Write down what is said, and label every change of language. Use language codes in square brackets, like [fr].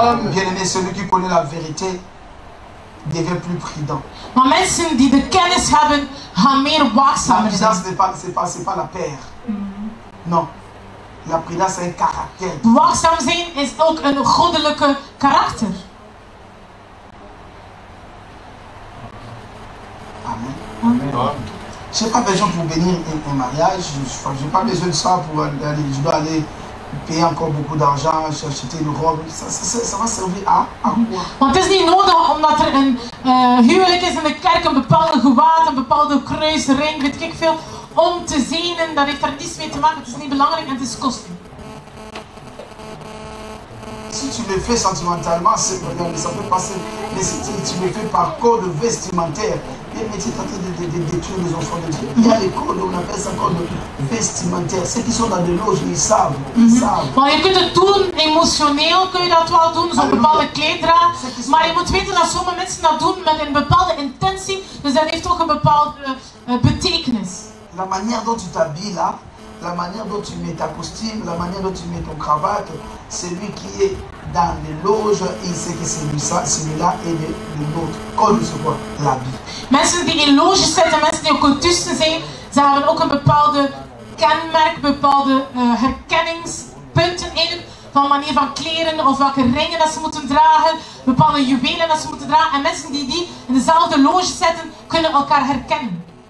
[fr] Bien-aimé, celui qui connaît la vérité devient plus prudent. [nl] Maar mensen die de kennis hebben, gaan meer waakzamer [fr] La [nl] zijn. [fr] prudence, c'est pas la paire. Non. La prudence, c'est un caractère. [nl] Waakzaam zijn is ook een goddelijke karakter. Amen. [fr] Je n'ai pas besoin pour bénir un mariage. Je n'ai pas besoin de ça pour aller. Je dois aller payer encore beaucoup d'argent, acheter une robe. Ça va servir à quoi? [nl] Want het is niet nodig omdat er een huwelijk is in de kerk, een bepaalde gewaad, een bepaalde kruis, ring, weet ik veel, om te zenen. Dat heeft daar niets mee te maken. Het is niet belangrijk en het is kostbaar. [fr] Si tu le fais sentimentalement, ça peut passer. Mais si tu le fais par code vestimentaire, mais tu es en train de détruire les enfants de Dieu. Il y a les codes, on appelle ça code vestimentaire. Ceux qui sont dans des loges, ils savent. [nl] Maar je kunt het doen, emotioneel kun je dat wel doen, zo'n bepaalde kleeddraad. Maar je moet weten dat sommige mensen dat doen met een bepaalde intentie. Dus dat heeft ook een bepaalde betekenis. [fr] La manière dont tu t'habilles là, la manière dont tu mets ta costume, la manière dont tu mets ton cravate, celui qui est dans les loges, il sait que celui-là est le nôtre. Code c'est quoi? L'habit. [nl] Mensen die in loges zitten, mensen die ook cultussen zijn, ze hebben ook een bepaalde kenmerk, bepaalde herkenningspunten eigenlijk, van manier van kleren of welke ringen dat ze moeten dragen, bepaalde juwelen dat ze moeten dragen. En mensen die in dezelfde loge zitten, kunnen elkaar herkennen.